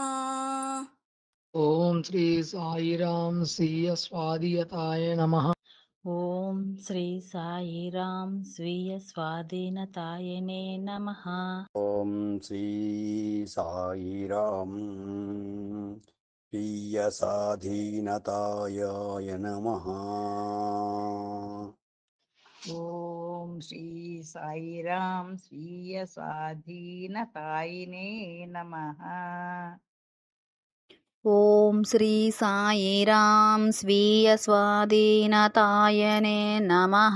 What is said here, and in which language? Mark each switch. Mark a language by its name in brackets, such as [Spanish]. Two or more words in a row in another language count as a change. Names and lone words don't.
[Sanskrit] ఓం శ్రీ సాయిరాం స్వీయ స్వాధీనతాయ నమః. ఓం శ్రీ సాయిరాం స్వీయ స్వాధీనతాయనే నమః. ఓం శ్రీ సాయిరాం स्वीयस्वाधीनताय नमः। ॐ श्री साईराम स्वीय स्वाधीनतायिने नमः। ॐ श्री साईराम स्वीय स्वाधीनतायने नमः।